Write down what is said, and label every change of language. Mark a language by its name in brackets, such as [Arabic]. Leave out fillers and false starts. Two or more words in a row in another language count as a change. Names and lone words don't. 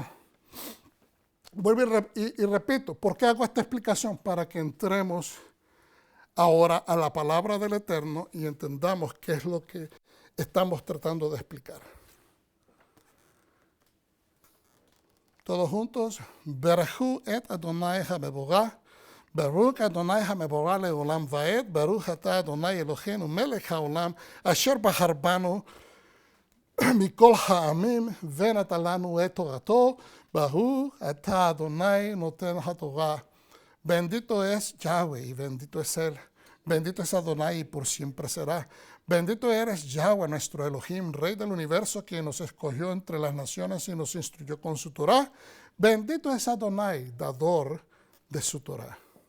[Spanish] Vuelvo y repito, ¿por qué hago esta explicación? Para que entremos ahora a la palabra del Eterno y entendamos qué es lo que estamos tratando de explicar. Todos juntos. [Hebrew] ברכו את אדוני המבורך, ברוך אדוני המבורך לעולם ועד, ברוך אתה אדוני אלוהינו מלך העולם, אשר בחר בנו מכל העמים, ונתן לנו את תורתו, ברוך אתה אדוני נותן התורה. [Spanish] Bendito es Yahweh y bendito es Él. Bendito es Adonai y por siempre será. Bendito eres Yahweh, nuestro Elohim, Rey del universo, quien nos escogió entre las naciones y nos instruyó con su Torah. Bendito es Adonai, dador de su Torah.